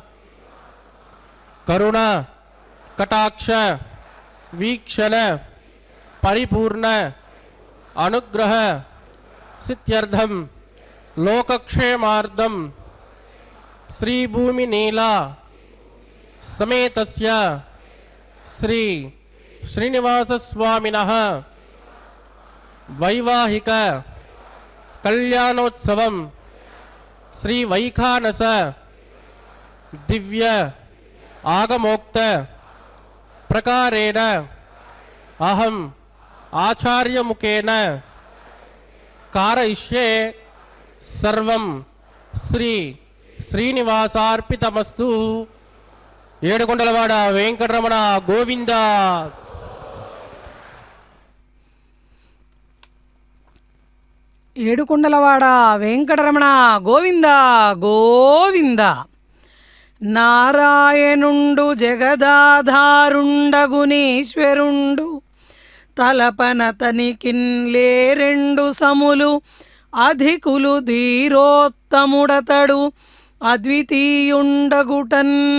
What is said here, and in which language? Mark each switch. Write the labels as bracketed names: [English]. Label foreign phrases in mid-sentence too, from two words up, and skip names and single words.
[Sanskrit] కరుణ కటాక్ష వీక్షణ పరిపూర్ణ అనుగ్రహ సిద్ధ్యర్థం లోకక్షేమార్థం శ్రీ భూమి నీలా समेतस्य श्री श्रीनिवास स्वामिनः वैवाहिक कल्याणोत्सवं श्री वैखानस दिव्य आगमोक्त प्रकारेण अहम आचार्य मुखेन कारयिष्ये सर्वं श्री श्रीनिवासार्पितमस्तु. [Telugu] ఏడుకొండలవాడ వెంకటరమణ గోవింద. ఏడుకొండలవాడ వెంకటరమణ గోవింద గోవింద. నారాయణుండు జగదాధారుండగునీశ్వరుండు తలపనతనికిన్ లేరెండు సములు అధికులు ధీరోత్తముడతడు అద్వితీయుండగుటన్.